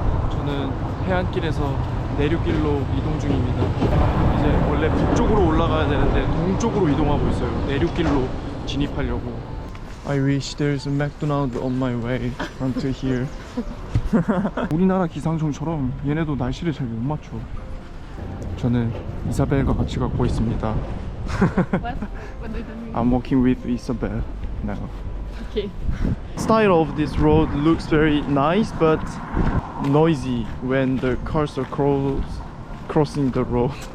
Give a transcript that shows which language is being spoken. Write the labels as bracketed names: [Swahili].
[Korean] 저는 해안길에서 내륙길로 이동 중입니다. 이제 원래 북쪽으로 올라가야 되는데 동쪽으로 이동하고 있어요. 내륙길로 진입하려고. [English] I wish there's a McDonald's on my way onto here. [Korean] 우리나라 기상청처럼 얘네도 날씨를 잘 못 맞춰. 저는 이사벨과 같이 가고 있습니다. [English] What? What did it mean? I'm walking with Isabel now. Okay. Style of this road looks very nice but noisy when the cars are crossing the road.